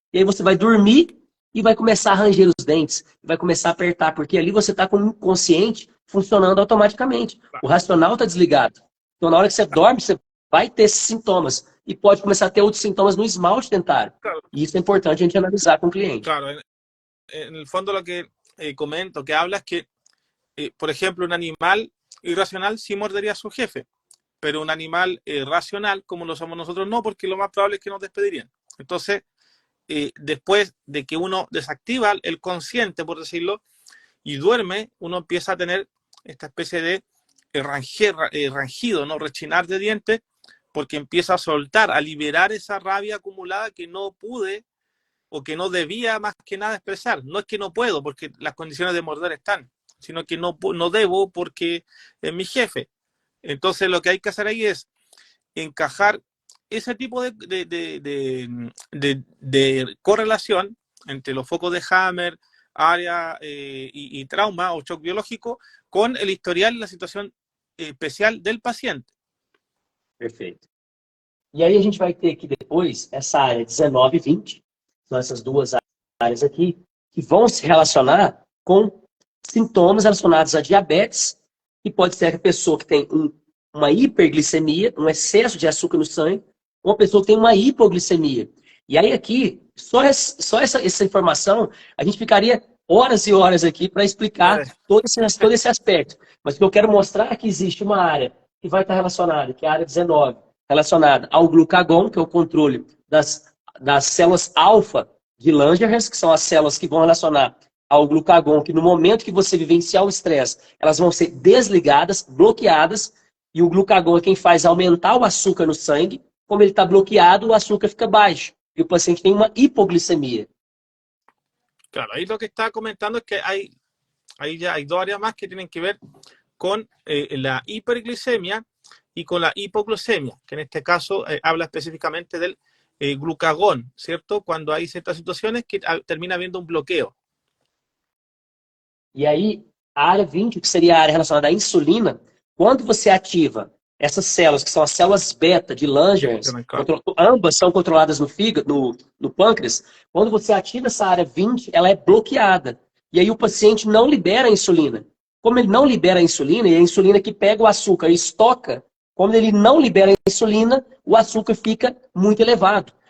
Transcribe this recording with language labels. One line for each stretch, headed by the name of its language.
Portuguese: E aí você vai dormir e vai começar a ranger os dentes, vai começar a apertar, porque ali você está com o inconsciente funcionando automaticamente. O racional está desligado. Então, na hora que você dorme, você vai ter esses sintomas. E pode começar a ter outros sintomas no esmalte dentário. E isso é importante a gente analisar com o cliente.
Spanish: Claro, en el fondo lo que comento, que habla es que, por ejemplo, un animal irracional sí mordería a su jefe, pero un animal racional, como lo somos nosotros, no, porque lo más probable es que nos despedirían. Entonces, después de que uno desactiva el consciente, por decirlo, y duerme, uno empieza a tener esta especie de rangido, ¿no? Rechinar de dientes, porque empieza a soltar, a liberar esa rabia acumulada que no pude o que no debía más que nada expresar. No es que no puedo, porque las condiciones de morder están, sino que no debo porque es mi jefe. Entonces lo que hay que hacer ahí es encajar ese tipo de correlación entre los focos de Hammer, área y trauma o shock biológico con el historial y la situación especial del paciente.
Portuguese: Perfeito. E aí a gente vai ter aqui depois essa área 19 e 20, são essas duas áreas aqui, que vão se relacionar com sintomas relacionados a diabetes, que pode ser a pessoa que tem uma hiperglicemia, um excesso de açúcar no sangue, ou uma pessoa que tem uma hipoglicemia. E aí aqui, só essa informação, a gente ficaria horas e horas aqui para explicar todo esse aspecto. Mas o que eu quero mostrar é que existe uma área que vai estar relacionada, que é a área 19, relacionada ao glucagon, que é o controle das células alfa de Langerhans, que são as células que vão relacionar ao glucagon, que no momento que você vivenciar o estresse, elas vão ser desligadas, bloqueadas, e o glucagon é quem faz aumentar o açúcar no sangue. Como ele está bloqueado, o açúcar fica baixo, e o paciente tem uma hipoglicemia.
Spanish: Claro, ahí lo que está comentando es que ahí ya hay dos áreas más que tienen que ver con la hiperglicemia y con la hipoglucemia, que en este caso habla específicamente del glucagón, ¿cierto? Cuando hay ciertas situaciones que termina habiendo un bloqueo.
Portuguese: E aí, a área 20, que seria a área relacionada à insulina, quando você ativa essas células, que são as células beta de Langerhans, ambas são controladas no fígado, no pâncreas, quando você ativa essa área 20, ela é bloqueada. E aí o paciente não libera a insulina. Como ele não libera a insulina, e a insulina que pega o açúcar e estoca, quando ele não libera a insulina, o açúcar fica muito elevado.